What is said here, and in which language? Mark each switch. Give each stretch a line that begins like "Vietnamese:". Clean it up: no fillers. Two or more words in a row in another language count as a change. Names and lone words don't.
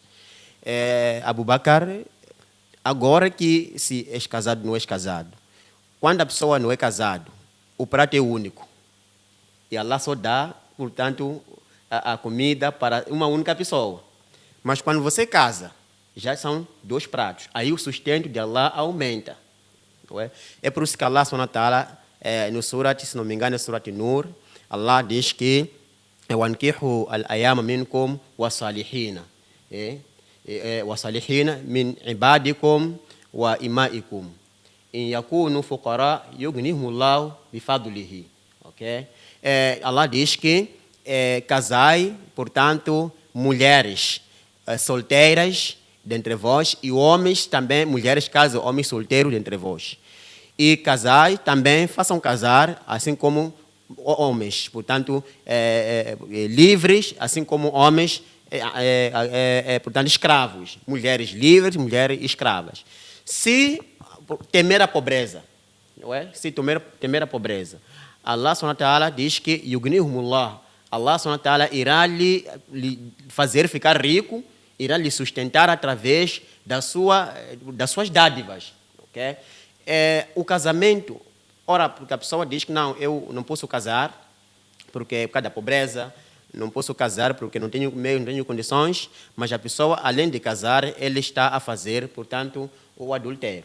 Portuguese: Abu Bakr, agora que se és casado ou não és casado, quando a pessoa não é casado, o prato é único. E Allah só dá, portanto, a comida para uma única pessoa. Mas quando você casa, já são 2 pratos. Aí o sustento de Allah aumenta. É por isso que Allah
Arabic: سبحانه وتعالى,
Portuguese: no surat, se não me engano, é surat Nur, Allah diz que
Arabic: وَانْكِحُوا الْأَيَامَ مِنْكُمْ وَصَالِحِينَ وَصَالِحِينَ مِنْ عِبَادِكُمْ وَإِمَائِكُمْ إِنْ يَكُونُوا فُقَرَاءَ يُغْنِهِمُ اللَّهُ بِفَضْلِهِ.
Portuguese: Allah diz que casai, portanto, mulheres solteiras dentre vós, e homens também, mulheres casam homens solteiros dentre vós. E casai também, façam casar, assim como homens, portanto, livres, assim como homens, portanto, escravos. Mulheres livres, mulheres escravas. Se temer a pobreza, não é? Se temer a pobreza, Allah
Arabic: سبحانه وتعالى
Portuguese: diz que yugnihumullah, Allah
Arabic: سبحانه وتعالى
Portuguese: irá lhe fazer ficar rico, irá lhe sustentar através das suas dádivas. Okay? O casamento, ora, porque a pessoa diz que não, eu não posso casar, porque por causa da pobreza, não posso casar porque não tenho meio, não tenho condições, mas a pessoa, além de casar, ele está a fazer, portanto, o adultério.